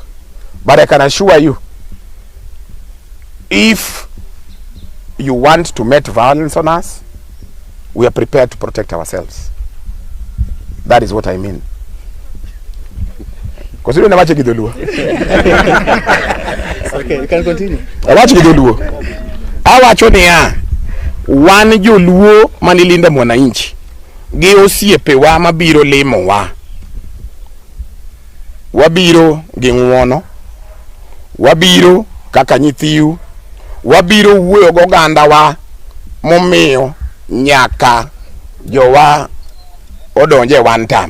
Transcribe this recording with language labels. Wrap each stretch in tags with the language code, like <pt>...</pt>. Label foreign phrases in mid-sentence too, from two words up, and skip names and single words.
<en>But I can assure you, if you want to met violence on us, we are prepared to protect ourselves. That is what I mean. Okay, you can continue.</en> <luo>Wan joluo manilinda Mwananchi gi osiepe wa mabiro limo wa. Wabiro gi ng'uono, wabiro kaka nyithiu, wabiro wuoyo goganda wa momiyo nyaka jowa odonje</luo> <en>one time.</en>